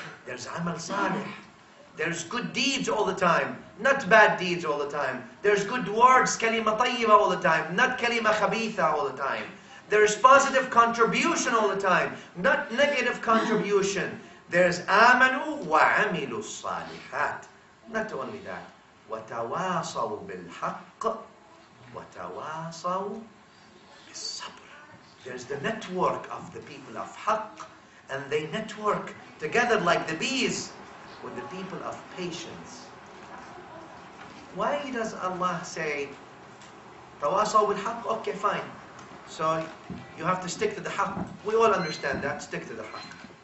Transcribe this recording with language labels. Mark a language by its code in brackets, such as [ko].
[en] There's amal salih. There's good deeds all the time, not bad deeds all the time. There's good words, kalima tayyiba all the time, not kalima khabitha all the time. There's positive contribution all the time, not negative contribution. There's [ar] amanu wa amilu salihat. [en] Not only that, [ar] وَتَوَاصَوْا بِالْحَقِّ وَتَوَاصَوْا بِالصَّبْرِ. [en] There's the network of the people of haqq, and they network together like the bees with the people of patience. Why does Allah say [ar] tawasaw bil haqq? [en] Okay, fine. So you have to stick to the haqq. We all understand that, stick to the haqq.